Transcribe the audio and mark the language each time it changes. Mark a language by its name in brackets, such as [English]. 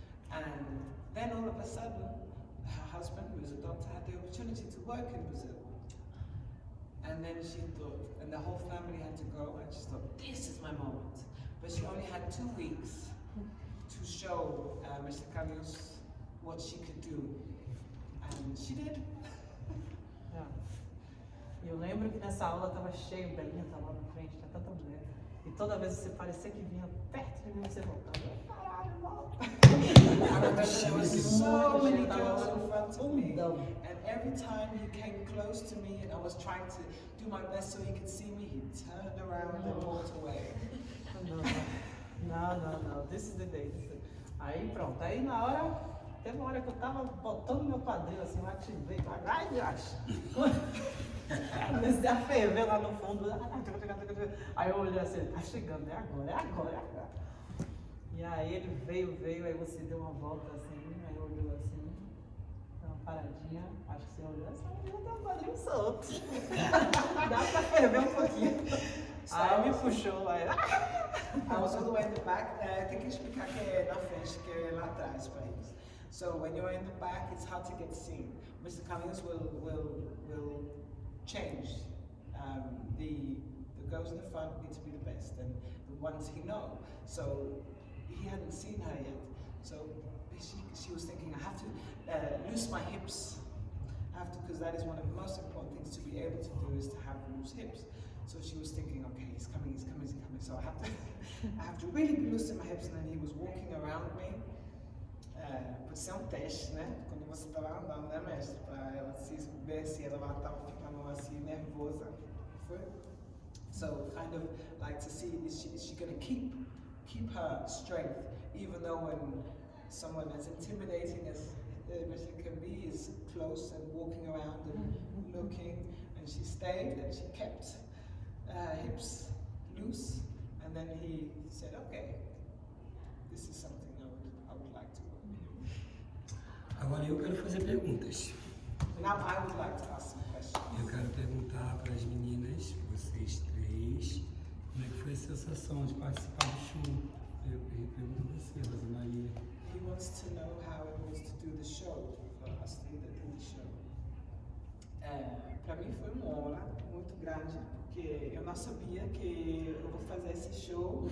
[English] And then all of a sudden, her husband, who is a doctor, had the opportunity to work in Brazil. And then she thought, and the whole family had to go, and she thought, this is my moment. But she only had 2 weeks to show Mr. Carlinhos what she could do. And she did. [Portuguese] Eu lembro que nessa aula estava cheio, Belinha estava lá na frente, tinha tanta mulher. E toda vez você parecia que vinha perto de mim, você voltava. Caralho, volta! [English] I remember there was so many girls in front of me, and every time he came close to me and I was trying to do my best so he could see me, he turned around and walked away. [Portuguese] Não, [English] this is the day. [Portuguese] Aí pronto, aí na hora, teve uma hora que eu tava botando meu quadril assim, eu ativei, ai, acho. Comecei a ferver lá no fundo. Aí eu olhei assim, tá chegando, é agora. E aí ele veio, aí você deu uma volta assim, aí olhou assim, deu uma paradinha, acho que você olhou, essa mulher tem um quadril solto. Dá pra ferver um pouquinho. Aí me puxou, aí. [English] I was all the way in the back. [Portuguese] Tem que explicar que é na frente, que é lá atrás para eles. [English] So when you're in the back, it's hard to get seen. Mr. Carlinhos will change. The girls in the front need to be the best, and the ones he know. So he hadn't seen her yet. So she was thinking, I have to loose my hips. I have to, because that is one of the most important things to be able to do, is to have loose hips. So she was thinking, okay, he's coming. So I have to really be loose in my hips. And then he was walking around me. [Portuguese] Pode ser um teste, né? Quando você está lá andando, né, mestre? Para ela se ver se ela estava ficando assim nervosa. Foi? [English] So kind of like to see, is she going to keep her strength, even though when someone as intimidating as Mr. can be is close and walking around and looking, and she stayed and she kept hips loose, and then he said, okay, this is something I would like to work. [Portuguese] Agora eu quero fazer perguntas. [English] Now I would like to ask some questions. [Portuguese] Eu quero perguntar para as meninas, vocês 3, como é que foi a sensação de participar do show? Eu pergunto a você, Rosa Maria. [English] He wants to know how it was to do the show, for us to do the show. [Portuguese] Para mim foi uma honra muito grande, porque eu não sabia que eu vou fazer esse show.